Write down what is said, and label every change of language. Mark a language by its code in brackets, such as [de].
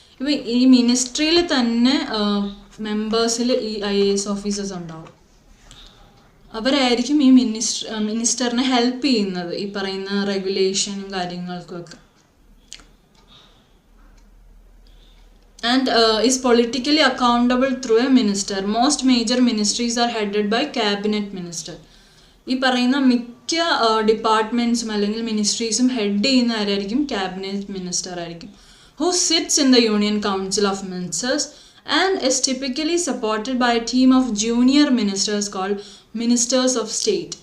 [ml] ഇപ്പം ഈ മിനിസ്ട്രിയിൽ തന്നെ മെമ്പേഴ്സിൽ ഈ IAS ഓഫീസേഴ്സ് ഉണ്ടാവും. അവരായിരിക്കും ഈ മിനിസ്റ്ററിനെ ഹെൽപ്പ് ചെയ്യുന്നത് ഈ പറയുന്ന റെഗുലേഷനും കാര്യങ്ങൾക്കൊക്കെ. [en] And is politically accountable through a minister. Most major ministries are headed by cabinet minister. [ml] ഈ പറയുന്ന മിക്ക ഡിപ്പാർട്ട്മെൻറ്റ്സും അല്ലെങ്കിൽ മിനിസ്ട്രീസും ഹെഡ് ചെയ്യുന്ന ആരായിരിക്കും? [en] Cabinet minister ആയിരിക്കും. Who sits in the union council of ministers and is typically supported by a team of junior ministers called ministers of state.